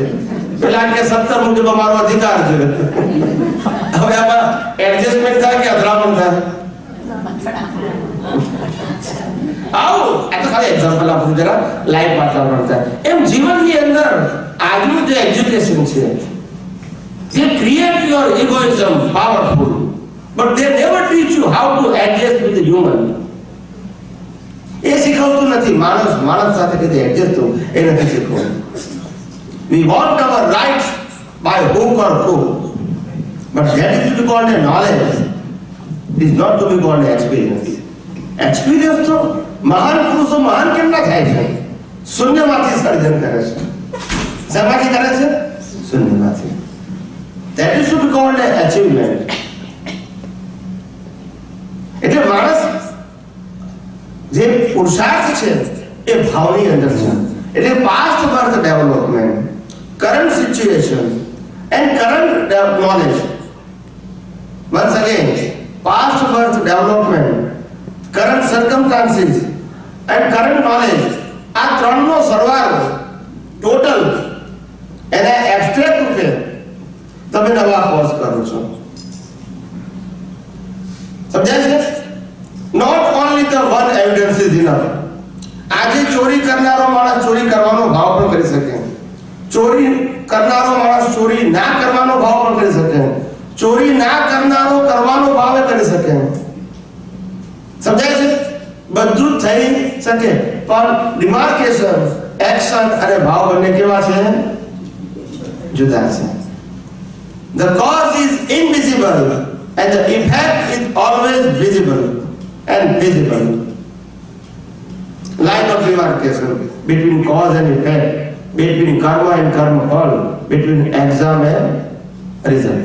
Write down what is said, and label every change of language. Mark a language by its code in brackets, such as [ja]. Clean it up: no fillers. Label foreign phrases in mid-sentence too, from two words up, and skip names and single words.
[gu] પેલા કે 17 મુજબ અમારો અધિકાર છે. હવે આમાં એડજસ્ટમેન્ટ થાય કે અથડામણ થાય? આવું આ તો ખાલી એક્ઝામ્પલ આપું, જરા લાઈવ વાતાવરણ થાય. એમ જીવનની અંદર આજનું જે એજ્યુકેશન છે, [en] they create your egoism powerful, but they never teach you how to adjust with the human. [gu] એ શીખવતું નથી. માણસ સાથે કઈ એડજસ્ટ થવું એ નથી શીખવતું. [en] We want our rights by hook or crook, but that is to be called a knowledge. It is not to be called an experience. [gu] Experience તો મહાન પુરુષો મહાન કેમ ના થાય છે? શૂન્યમાંથી સર્જન કરે છે. શેમાંથી કરે છે? શૂન્યમાંથી. [en] That is to be called an achievement. [gu] એટલે માણસ જે પુરુષાર્થ છે એ ભાવની અંદર છે. એટલે [en] past birth development, current situation and current knowledge. Once again, past birth development, current circumstances and current knowledge, [gu] આ ત્રણનો સરવાળો ટોટલ એને એબ્સ્ટ્રેક્ટ રૂપે તમે નવા કોર્સ કરો છો. સમજાય છે? [en] Not only the one evidence is enough. [gu] આજે ચોરી કરનારો માણસ ચોરી કરવાનો ભાવ પણ કરી શકે, ચોરી કરનારો માણસ ચોરી ના કરવાનો ભાવ પણ કરી શકે, ચોરી ના કરનારો કરવાનો ભાવ કરી શકે. સમજાય છે? બધું થઈ શકે, પણ ડિમાર્કેશન, એક્શન અને ભાવ બંને કેવા છે? જુદા છે. [en] The cause is invisible and the effect is always visible and visible. Line of demarcation between cause and effect, between karma and karma fall, between exam and result.